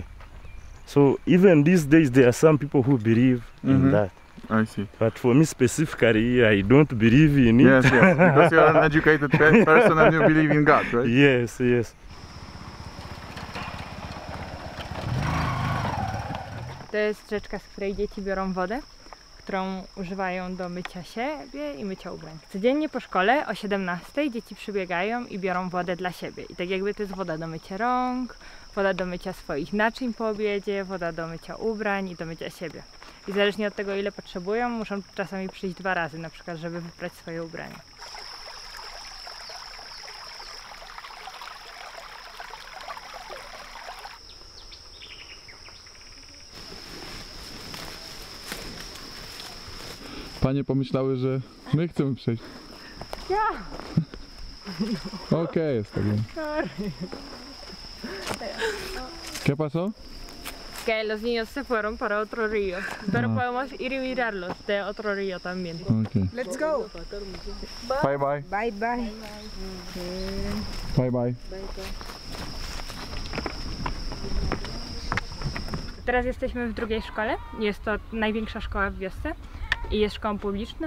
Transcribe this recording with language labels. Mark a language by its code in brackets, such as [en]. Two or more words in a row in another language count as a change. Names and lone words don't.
[en] So even these days, there are some people who believe in that. I see. But for me specifically, I don't believe in it. Yes, yes, because you're an educated person and you believe in God, right? Yes, yes. [pl] To jest rzeczka, z której dzieci biorą wodę, którą używają do mycia siebie i mycia ubrań. Codziennie po szkole o 17:00 dzieci przybiegają i biorą wodę dla siebie. I tak jakby to jest woda do mycia rąk, woda do mycia swoich naczyń po obiedzie, woda do mycia ubrań i do mycia siebie. I zależnie od tego, ile potrzebują, muszą czasami przyjść 2 razy, na przykład, żeby wyprać swoje ubrania. Panie pomyślały, że my chcemy przejść. Ja! Okej, [es] está bien. ¿Qué pasó? Que los niños se fueron para otro río, pero podemos ir y mirarlos de otro río también. [en] Okay. Let's go. Bye bye. Bye bye. Bye bye. [pl] Teraz jesteśmy w drugiej szkole. Jest to największa szkoła w wiosce i jest szkołą publiczną.